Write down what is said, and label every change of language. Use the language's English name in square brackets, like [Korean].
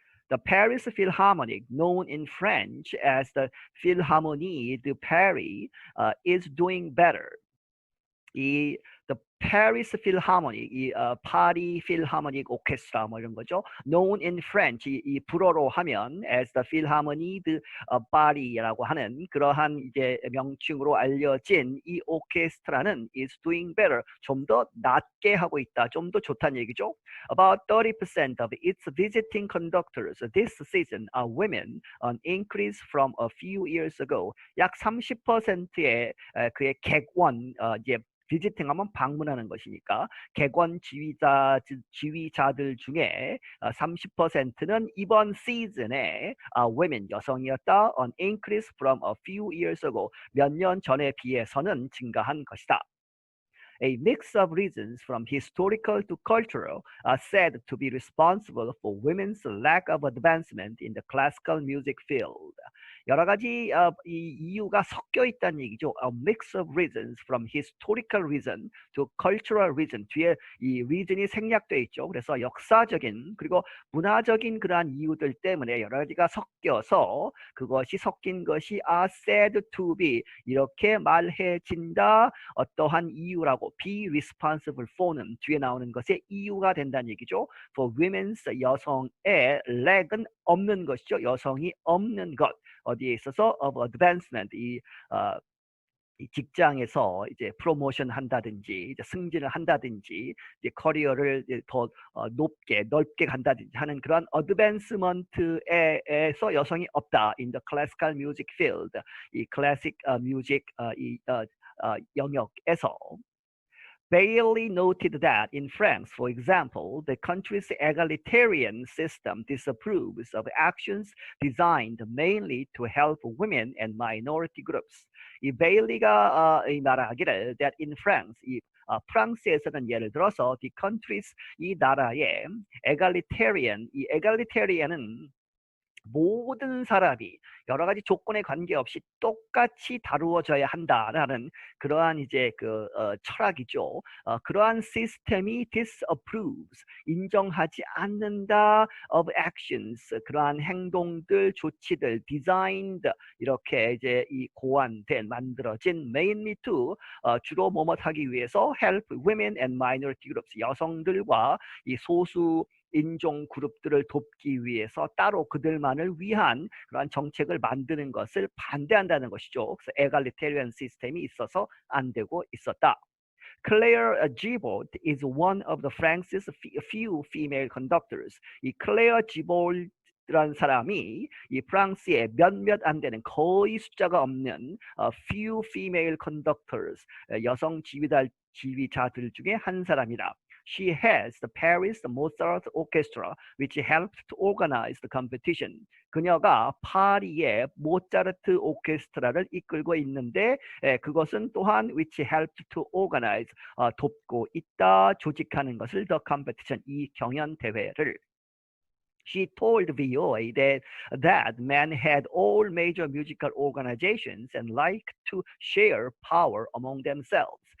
[English] The Paris Philharmonic, known in French as the Philharmonie de Paris, is doing better. [Korean] The Paris Philharmonic, 파리 필하모닉 오케스트라 뭐 이런 거죠. [English] Known in French, [Korean] 이 불어로 하면 as the Philharmonie de Paris라고 하는 그러한 이제 명칭으로 알려진 이 오케스트라는 [English] is doing better. [Korean] 좀 더 낫게 하고 있다. 좀 더 좋다는 얘기죠. [English] About 30% of its visiting conductors this season are women, an increase from a few years ago. [Korean] 약 30%의 그의 객원 이제 비지팅 하면 방문하는 것이니까 객원 지휘자들 중에 30%는 이번 시즌에 women 여성이었다. [English] An increase from a few years ago. [Korean] 몇 년 전에 비해서는 증가한 것이다. [English] A mix of reasons from historical to cultural are said to be responsible for women's lack of advancement in the classical music field. [Korean] 여러 가지 이 이유가 섞여 있다는 얘기죠. [English] A mix of reasons from historical reason to cultural reason. [Korean] 뒤에 이 reason이 생략되어 있죠. 그래서 역사적인 그리고 문화적인 그러한 이유들 때문에 여러 가지가 섞여서 그것이 섞인 것이 [English] are said to be [Korean] 이렇게 말해진다. 어떠한 이유라고 [English] be responsible for [Korean] 는 뒤에 나오는 것의 이유가 된다는 얘기죠. [English] For women's [Korean] 여성의 lag은 없는 것이죠. 여성이 없는 것. 어디에 있어서 [English] of advancement [Korean] 이 직장에서 이제 프로모션 한다든지 이제 승진을 한다든지 이제 커리어를 이제 더 높게 넓게 간다든지 하는 그런 어드밴스먼트에서 여성이 없다. [English] In the classical music field [Korean] 이 클래식 뮤직 영역에서. [English] Bailey noted that in France, for example, the country's egalitarian system disapproves of actions designed mainly to help women and minority groups. [Korean] 이 베일리가 말하기를 [English] that in France, [Korean] 프랑스에서는 예를 들어서 [English] the country's [Korean] 이 나라의 egalitarian, 이 egalitarian은 모든 사람이 여러 가지 조건에 관계없이 똑같이 다루어져야 한다라는 그러한 이제 철학이죠. 그러한 시스템이 disapproves 인정하지 않는다 [English] of actions [Korean] 그러한 행동들, 조치들, designed 이렇게 이제 이 고안된 만들어진 [English] mainly to [Korean] 주로 뭐뭐하기 위해서 [English] help women and minority groups [Korean] 여성들과 이 소수 인종 그룹들을 돕기 위해서 따로 그들만을 위한 그러한 정책을 만드는 것을 반대한다는 것이죠. 그래서 egalitarian 시스템이 있어서 안 되고 있었다. [English] Claire Gibault is one of the France's few female conductors. [Korean] 이 클레어 지볼트라는 사람이 이 프랑스의 몇몇 안 되는 거의 숫자가 없는 [English] few female conductors [Korean] 여성 지휘자들 중에 한 사람이다. [English] She heads the Paris Mozart Orchestra, which helped to organize the competition. [Korean] 그녀가 파리의 모차르트 오케스트라를 이끌고 있는데 그것은 또한 [English] which helped to organize [Korean] 돕고 있다 조직하는 것을 [English] the competition [Korean] 이 경연 대회를. [English] She told VOA that men had all major musical organizations and liked to share power among themselves.